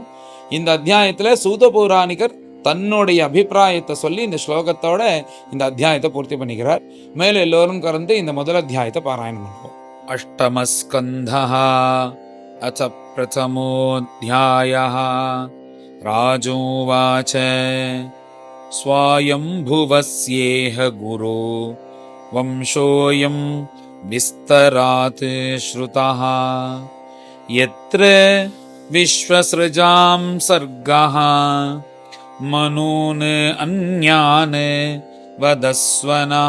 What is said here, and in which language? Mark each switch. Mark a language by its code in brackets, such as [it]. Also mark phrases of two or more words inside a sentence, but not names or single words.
[ta] இந்த அத்தியாயத்தில் சூத பௌராணிகர் தன்னுடைய அபிப்பிராயத்தை சொல்லி இந்த ஸ்லோகத்தோட இந்த அத்தியாயத்தை பூர்த்தி பண்ணிக்கிறார். மேலே எல்லோரும் கலந்து இந்த முதல் அத்தியாயத்தை பாராயணம் பண்ணுவோம். [sa] अष्टमस्कन्धः अथ பிரதமோऽध्यायः. ராஜோவாச்ச स्वायम्भुवस्येह गुरो वंशोऽयं विस्तरात् श्रुतः। यत्र विश्वसृजां सर्गः मनून् अन्यान् वदस्व नः।